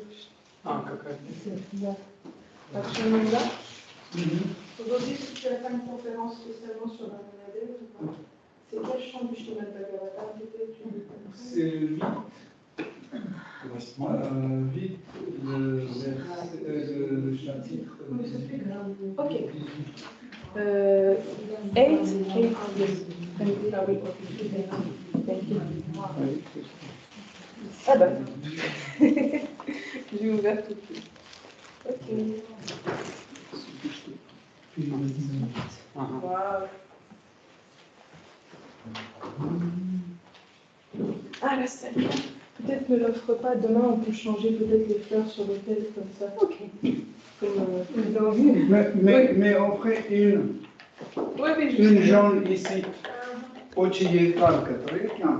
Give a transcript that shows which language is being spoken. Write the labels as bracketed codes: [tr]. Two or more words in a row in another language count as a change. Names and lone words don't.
[ru] Какая? Да. Акшинанда. [fr] Aujourd'hui, tu vas faire une conférence spécialement sur Ramanade ou pas? C'est quel chant du Shrimad Bhagavatam peut-être? C'est le vide. Vide, le chapitre. [en] Ok. 8, yes. Thank you. [fr] Ah bah, j'ai ouvert tout de suite. [en] Ok. Wow. [fr] Ah la salle. Peut-être ne l'offre pas. Demain, on peut changer peut-être les fleurs sur l'hôtel comme ça. Ok. Mais on ferait une. Oui, oui, Une jaune ici. [ru] Очень ярко, правильно?